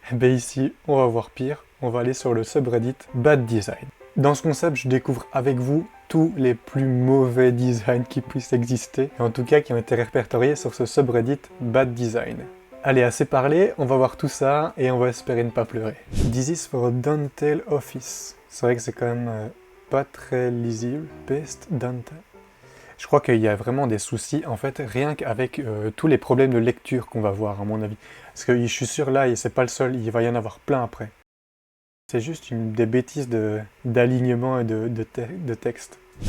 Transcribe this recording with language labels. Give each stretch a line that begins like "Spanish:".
French: Eh bien ici, on va voir pire, on va aller sur le subreddit Bad Design. Dans ce concept, je découvre avec vous tous les plus mauvais designs qui puissent exister, et en tout cas qui ont été répertoriés sur ce subreddit Bad Design. Allez, assez parlé, on va voir tout ça et on va espérer ne pas pleurer.
English: This is for a Dentale office.
French: C'est vrai que c'est quand même pas très lisible. Best Dentale. Je crois qu'il y a vraiment des soucis, en fait, rien qu'avec tous les problèmes de lecture qu'on va voir, à mon avis. Parce que je suis sûr, là, et c'est pas le seul, il va y en avoir plein après. C'est juste des bêtises d'alignement et de texte.